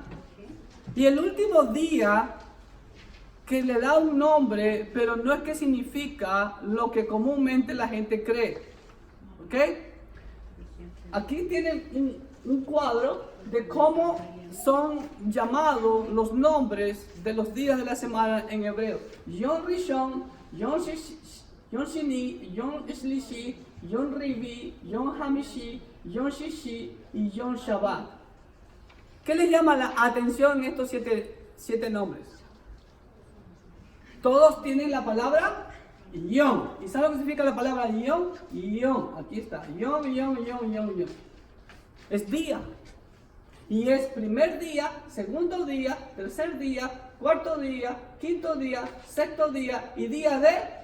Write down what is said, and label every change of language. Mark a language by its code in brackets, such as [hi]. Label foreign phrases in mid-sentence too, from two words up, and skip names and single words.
[es] Y el último día que le da un nombre, pero no es que significa lo que comúnmente la gente cree. ¿Ok? Aquí tienen un cuadro de cómo son llamados los nombres de los días de la semana en hebreo. [he] יום ראשון, יום שני, יום שלישי, יום רביעי, יום חמישי, יום שישי y יום שבת. [es] ¿Qué les llama la atención en estos siete nombres? Todos tienen la palabra Yom. ¿Y saben lo que significa la palabra Yom? Yom. Aquí está. Yom. Es día. Y es primer día, segundo día, tercer día, cuarto día, quinto día, sexto día y día de...